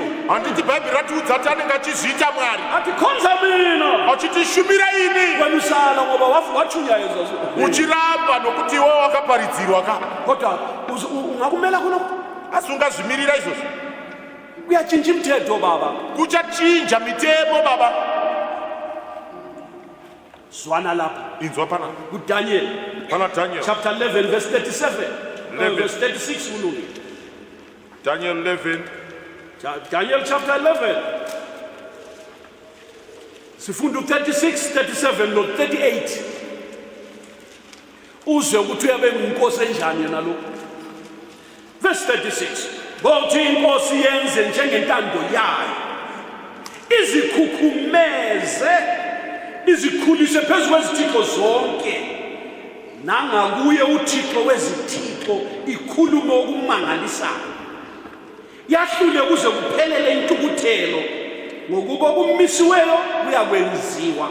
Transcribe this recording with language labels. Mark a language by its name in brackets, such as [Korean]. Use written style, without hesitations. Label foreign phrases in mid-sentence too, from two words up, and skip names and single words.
[Shona] handiti bhaibheri ratiudza kuti anenge achizviita mwari [North Ndebele] athi khonza mina [Shona] achitishumira ini [North Ndebele] wena usala ngoba wachunyayezwa [Shona] uchiramba nokuti iwe wakaparidzirwa ka [North Ndebele] kodwa ungakumela khona [Shona] asi ungazvimirira izvozvo. [North Ndebele] kuyatshintsha imithetho baba [Shona] kuchachinja mitemo baba. [North Ndebele] zwana lapha [Shona] inzwa panapa [North Ndebele] kudaniel [Shona] pana daniel [English] chapter 11 verse 37 verse 36 ulungi daniel 11 [North Ndebele] Daniel chapter 11 sifunda 36 37 no 38 uzwe ukuthi uyabe ngumnkosi enjani yena lo. Verse 36 bothi inkosi yenze njengentando yayo izikhukhumeze izikhulise phezu kwezithixo zonke nangakuye uthixo wezithixo ikhulume okumangalisayo yahlule kuze kuphelele intukuthelo ngokuba kumisiweyo kuyakwenziwa.